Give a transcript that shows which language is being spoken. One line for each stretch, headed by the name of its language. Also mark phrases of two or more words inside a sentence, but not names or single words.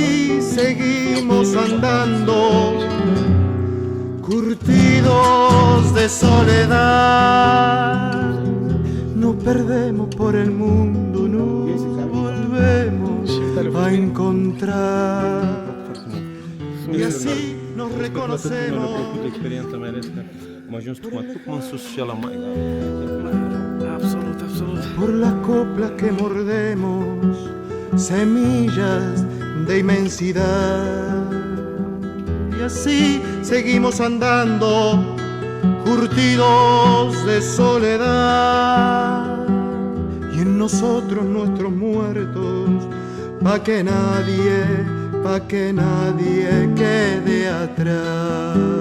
Spanish: seguimos andando, curtidos de soledad. Nos perdemos por el mundo, nos volvemos a encontrar. Y así nos reconocemos.
Romanian: Am ajuns tocmai în sus și la mai. Absolut, absolut.
Spanish: Por las coplas que mordemos, semillas de inmensidad. Y así seguimos andando, curtidos de soledad. Y en nosotros nuestros muertos, pa' que nadie quede atrás.